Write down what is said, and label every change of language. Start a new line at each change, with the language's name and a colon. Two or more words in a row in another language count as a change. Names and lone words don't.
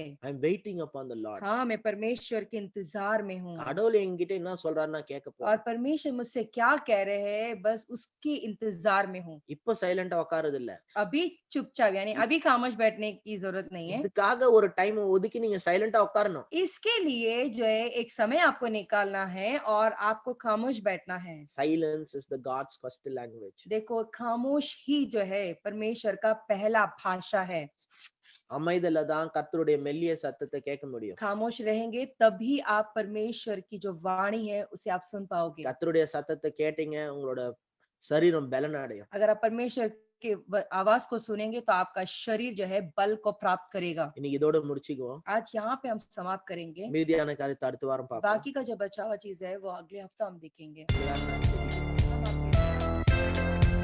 English: I am waiting upon the Lord.
Hindi: हाँ, मैं परमेश्वर के इंतजार में हूँ
Tamil: கடவுள் என்கிட்ட என்ன சொல்றாருன்னா கேட்க போறேன்.
Hindi: और परमेश्वर मुझसे क्या कह रहे हैं बस उसके इंतजार में हूँ।
Tamil: இப்போ சைலண்டா உட்காருது இல்ல.
Hindi: अभी चुपचाप यानी अभी खामोश बैठने की जरूरत नहीं है।
Tamil: இதுக்காக ஒரு டைம் ஒதுக்கி நீங்க சைலண்டா உட்காரணும்.
Hindi: इसके लिए जो है एक समय आपको निकालना है और आपको खामोश बैठना है।
English: Silence is the God's first language.
Hindi: देखो, खामोश ही जो है परमेश्वर का पहला भाषा है।
Tamil: அமைதியில தான் கர்த்தருடைய மெல்லிய சத்தத்தை கேட்க முடியும்.
Hindi: खामोश रहेंगे तभी आप परमेश्वर की जो वाणी है उसे आप सुन पाओगे।
Tamil: கர்த்தருடைய சத்தத்தை கேட்டீங்க உங்களோட சரீரம் பலன் அடையும்.
Hindi: अगर आप परमेश्वर के आवाज को सुनेंगे तो आपका शरीर जो है बल को प्राप्त करेगा।
Tamil: இன்னைக்கு இதோட முடிச்சுக்குவோம்.
Hindi: आज यहाँ पे हम समाप्त करेंगे।
Tamil: மீதியான காரியத்தை அடுத்த வாரம் பார்ப்போம்.
Hindi: बाकी का जो बचा हुआ चीज है वो अगले हफ्ता हम देखेंगे।
Tamil: எல்லாரும் நன்றி.
Hindi: हम आपके